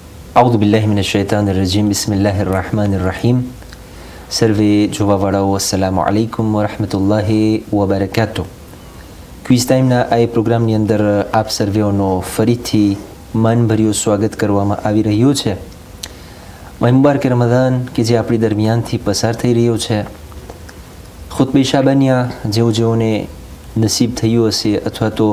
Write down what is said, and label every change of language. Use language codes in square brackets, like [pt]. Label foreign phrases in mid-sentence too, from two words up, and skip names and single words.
[ar] أعوذ بالله من الشيطان الرجيم بسم الله الرحمن الرحيم [gu] સર્વે જોવાવાળાઓ [ar] السلام عليكم ورحمة الله وبركاته. [gu] ક્વિઝ ટાઈમના આ પ્રોગ્રામની અંદર આપ સર્વેઓનો ફરીથી માનભર્યું સ્વાગત કરવામાં આવી રહ્યું છે. મુબારક રમઝાન કે જે આપણી દરમિયાનથી પસાર થઈ રહ્યો છે, ખુતબે શાબાનિયા જેઓને નસીબ થયું હશે અથવા તો